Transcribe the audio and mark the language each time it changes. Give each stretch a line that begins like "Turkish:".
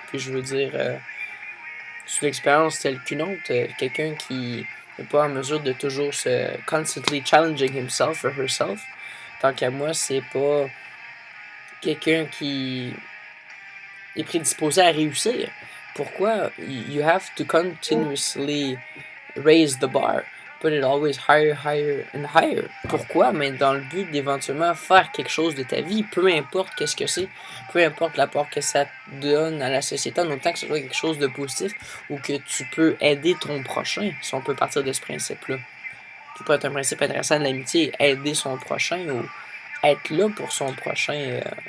French: Puis je veux dire, sous l'expérience telle qu'une autre, quelqu'un qui n'est pas en mesure de toujours se
English: constantly challenging himself or herself,
French: tant qu'à moi, c'est pas quelqu'un qui est prédisposé à réussir. Pourquoi?
English: You have to continuously raise the bar. Put it always higher, higher and higher.
French: Pourquoi? Mais dans le but d'éventuellement faire quelque chose de ta vie, peu importe qu'est-ce que c'est, peu importe l'apport que ça donne à la société, en autant que ce soit quelque chose de positif ou que tu peux aider ton prochain, si on peut partir de ce principe-là. Qui peut être un principe intéressant de l'amitié, aider son prochain ou être là pour son prochain.